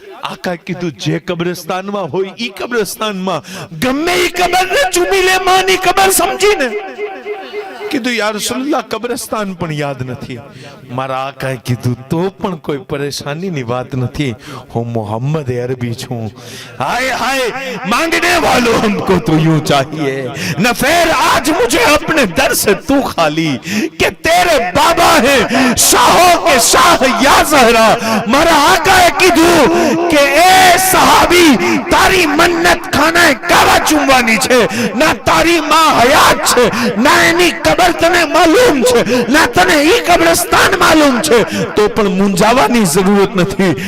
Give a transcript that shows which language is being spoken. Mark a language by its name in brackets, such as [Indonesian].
[Gujarati] આકા કીધું જે કબ્રસ્તાનમાં હોય ઈ કબ્રસ્તાનમાં ગમે ઈ કબરને ચૂમી લે, માની કબર સમજીને. કીધું યા રસૂલલ્લાહ, કબ્રસ્તાન પણ યાદ નથી. મારા આકાએ કીધું તો પણ કોઈ પરેશાનીની વાત નથી, હું મોહમ્મદ અરબી છું. [Hindi] हाय हाय मांगने वालों, हमको तो यूं चाहिए न फिर आज मुझे अपने दर से तू खाली, कि तेरे बाबा है शाहों के शाह या ज़हरा. [Gujarati] मारा आकाए कीधुं કે એ સહાબી, તારી મન્નત ખાના કાબા ચૂમવાની છે, ના તારી માં હયાત છે, ના એની કબર તને માલુમ છે, ના તને ઈ કબ્રસ્તાન માલુમ છે, તો પણ મુંજાવાની જરૂરત નથી.